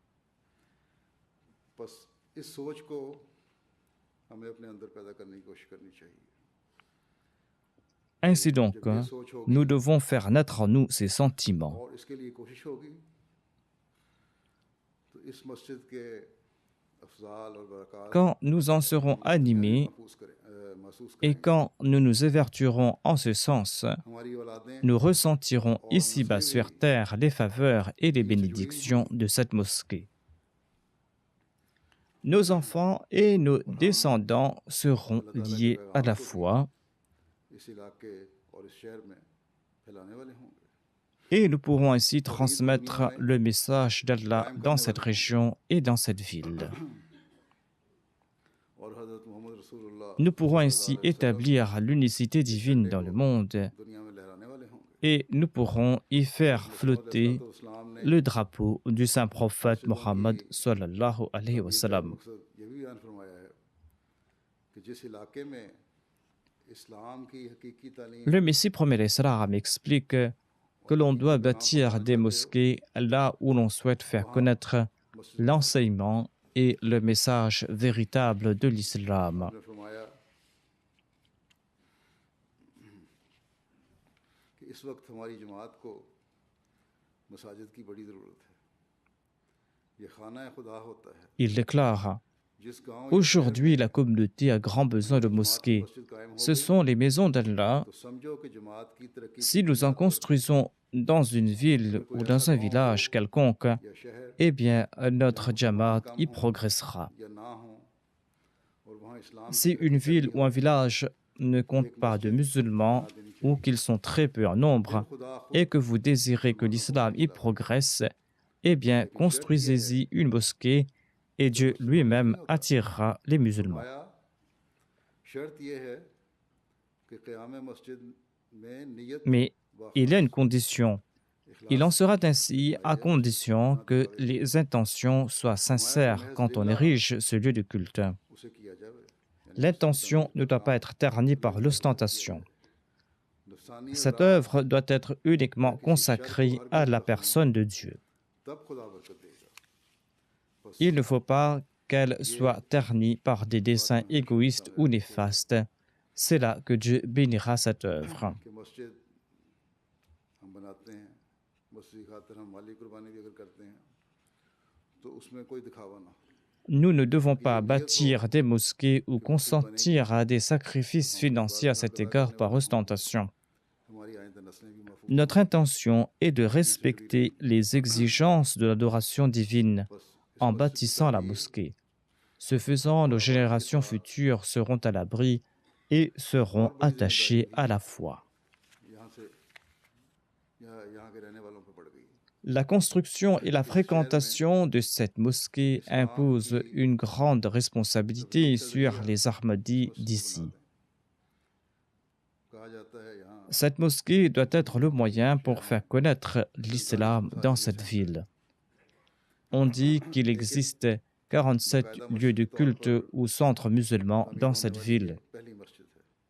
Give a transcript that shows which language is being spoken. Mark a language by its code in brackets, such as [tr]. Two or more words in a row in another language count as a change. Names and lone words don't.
[ur] بس اس سوچ کو ہمیں اپنے اندر پیدا کرنے کی کوشش کرنی چاہیے. [fr] Ainsi donc, [ur] جب یہ سوچ ہوگی [fr] nous devons faire naître en nous ces sentiments. [ur] اور اس کے لیے کوشش ہوگی تو اس مسجد کے افضال اور برکات [fr] Quand nous en serons animés [ur] महसूस [fr] et [ur] کریں گے. [fr] quand nous nous évertuerons en ce sens, [ur] ہماری اولادیں [fr] nous ressentirons ici-bas sur terre les faveurs et les bénédictions de cette mosquée. Nos enfants et nos descendants seront liés à la foi [ur] اس علاقے اور اس شہر میں پھیلانے والے ہوں گے. [fr] et nous pourrons ainsi transmettre le message d'Allah dans cette région et dans cette ville. [ur] اور حضرت محمد رسول اللہ [fr] Nous pourrons ainsi établir l'unicité divine dans le monde [ur] دنیا میں لہرانے والے ہوں گے. [fr] et nous pourrons y faire flotter [ur] تو اسلام نے [fr] le drapeau du saint prophète Mohammed [ar] صلى الله عليه وسلم. [ur] مقصد یہ بھی بیان فرمایا ہے کہ جس علاقے میں اسلام کی حقیقی تعلیم [fr] Le Messie promet l'Islam explique que l'on doit bâtir des mosquées là où l'on souhaite faire connaître l'enseignement et le message véritable de l'islam. [ur] نے فرمایا کہ اس وقت ہماری جماعت کو مساجد کی بڑی ضرورت ہے. یہ خانہ خدا ہوتا ہے. [fr] Il déclare: [ur] جس گاؤں [fr] Aujourd'hui, la communauté a grand besoin de mosquées. [ur] مسجد قائم ہو [fr] Ce sont les maisons d'Allah. [ur] تو سمجھو کہ جماعت کی ترقی [fr] Si nous en construisons dans une ville ou dans un village quelconque, [ur] یا شہر [fr] eh bien, notre Jamaat y progressera. [ur] یا نہ ہو اور وہاں اسلام [fr] Si une ville ou un village ne compte pas de musulmans ou qu'ils sont très peu en nombre [ur] खुदा [fr] et que vous désirez que l'islam y progresse, eh bien, construisez-y une mosquée et Dieu lui-même attirera les musulmans. [ur] فرمایا شرط یہ ہے کہ قیام مسجد میں نیت [fr] Mais il y a une condition. Il en sera ainsi à condition que les intentions soient sincères quand on érige ce lieu de culte. [ur] اسے کیا جائے. [fr] L'intention ne doit pas être ternie par l'ostentation. [ur] नफसानी [fr] Cette œuvre doit être uniquement consacrée à la personne de Dieu. [ur] تب خدا برکت دے گا. [fr] Il ne faut pas qu'elle soit ternie par des desseins égoïstes ou néfastes. C'est là que Dieu bénira cette œuvre. [ur] کہ مسجد ہم بناتے ہیں، مسجد کی خاطر ہم مالی قربانی بھی اگر کرتے ہیں تو اس میں کوئی دکھاوا نہ ہو. [fr] Nous ne devons pas bâtir des mosquées ou consentir à des sacrifices financiers à cet égard par ostentation. [ur] ہماری آئندہ نسلیں بھی محفوظ [fr] Notre intention est de respecter les exigences de l'adoration divine en bâtissant la mosquée. Ce faisant, nos générations futures seront à l'abri et seront attachées à la foi. [ur] یہاں سے یہاں کے رہنے والوں پر پڑ گئی. [fr] La construction et la fréquentation de cette mosquée imposent une grande responsabilité sur les Ahmadis d'ici. [ur] کہا جاتا ہے یہاں [fr] Cette mosquée doit être le moyen pour faire connaître l'islam dans cette ville. On dit qu'il existe 47 lieux de culte ou centres musulmans dans cette ville. [ur] پہلی مسجد ہے.